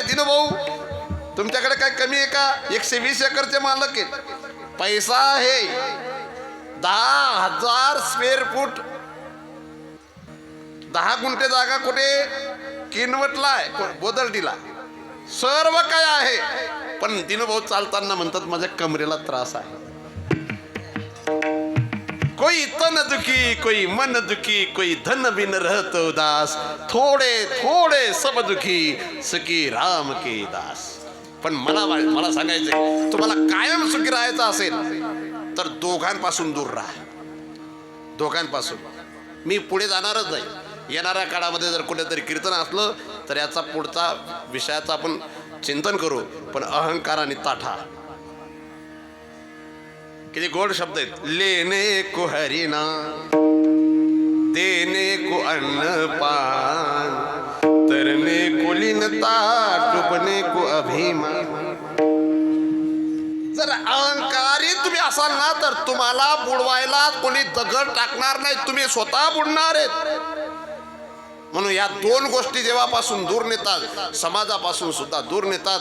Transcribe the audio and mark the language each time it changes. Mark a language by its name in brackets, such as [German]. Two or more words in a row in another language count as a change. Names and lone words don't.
[Marathi] दिनभाऊ तुमच्याकडे काय कमी आहे का? 120 एकरचे मालक आहेत, पैसा आहे, 10,000 [English] square foot, [Marathi] 10 गुंठे जागा कुठे किनवटला आहे, बोदलडीला, सर्व काय आहे. पण दिनभाऊ चालताना म्हणतात माझ्या कमरेला त्रास आहे. [Hindi] कोई तन दुखी कोई मन दुखी कोई धन बिन रहत उदास, थोडे थोडे सब दुखी सखी राम के दास. [Marathi] पण मला सांगायचंय, तुम्हाला कायम सुखी राहायचं असेल तर दोघांपासून दूर राहा. दोघांपासून. मी पुढे जाणारच नाही. येणाऱ्या काळामध्ये जर कुठेतरी कीर्तन असलं तर याचा पुढचा विषयाचं आपण चिंतन करू. पण अहंकार आणि ताठा किती गोड शब्द आहेत. [Hindi] लेने को हरिना, देने को अन्न पान, तरने को लीनता, डुबने को अभिमान. [Marathi] जर अहंकारी तुम्ही असाल ना तर तुम्हाला बुडवायला कोणी दगड टाकणार नाही, तुम्ही स्वतः बुडणार आहेत. म्हणून या 2 गोष्टी देवापासून दूर नेतात, समाजापासून सुद्धा दूर नेतात.